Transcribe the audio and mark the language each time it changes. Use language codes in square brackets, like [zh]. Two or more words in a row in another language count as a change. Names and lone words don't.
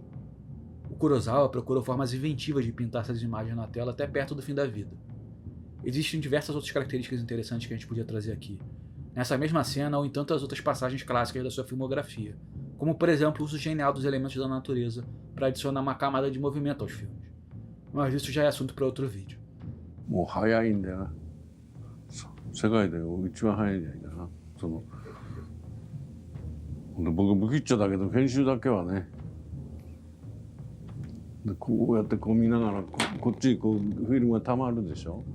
[pt] O Kurosawa procurou formas inventivas de pintar essas imagens na tela até perto do fim da vida. Existem diversas outras características interessantes que a gente podia trazer aqui, nessa mesma cena ou em tantas outras passagens clássicas da sua filmografia, como por exemplo o uso genial dos elementos da natureza para adicionar uma camada de movimento aos filmes. Mas isso já é assunto para outro vídeo. [ja] もう早いんだよな。世界で一番早いんじゃないかな。僕不吉祥だけど編集だけはね。でこうやってこう見ながらこっちにこうフィルムがたまるでしょ。